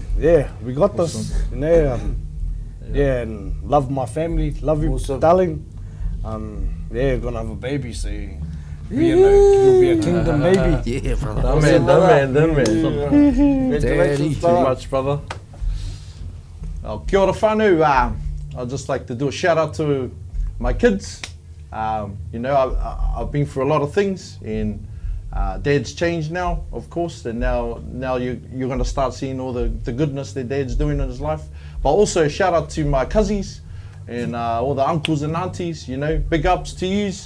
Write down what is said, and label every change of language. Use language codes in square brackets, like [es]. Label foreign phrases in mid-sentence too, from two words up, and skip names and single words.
[en] Yeah, we got this. Yeah, and love my family, love you, darling. Yeah, gonna have a baby, so it'll be a kingdom baby. Yeah, brother. Done man. Congratulations, Too much, brother. [mi] Oh, kia ora whānau. [en] I'd just like to do a shout out to my kids. I've been through a lot of things, and Dad's changed now, of course, and now you're going to start seeing all the goodness that Dad's doing in his life. But also a shout out to my cousins and all the uncles and aunties, big ups to yous.